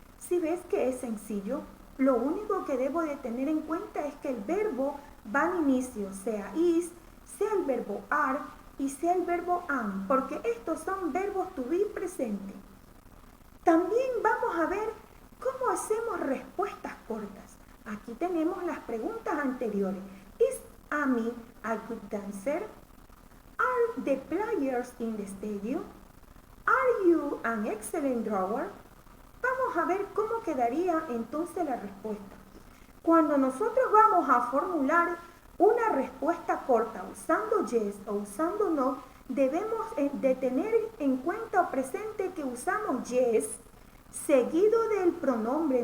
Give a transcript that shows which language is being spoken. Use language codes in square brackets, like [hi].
[es] Si ves que es sencillo, lo único que debo de tener en cuenta es que el verbo va al inicio, sea is, sea el verbo are y sea el verbo am, porque estos son verbos to be presente. También vamos a ver cómo hacemos respuestas cortas. Aquí tenemos las preguntas anteriores. [en] ¿Is Amy a good dancer? Are the players in the stadium? Are you an excellent drawer? [es] Vamos a ver cómo quedaría entonces la respuesta. Cuando nosotros vamos a formular una respuesta corta usando yes o usando no, debemos de tener en cuenta o presente que usamos yes seguido del pronombre.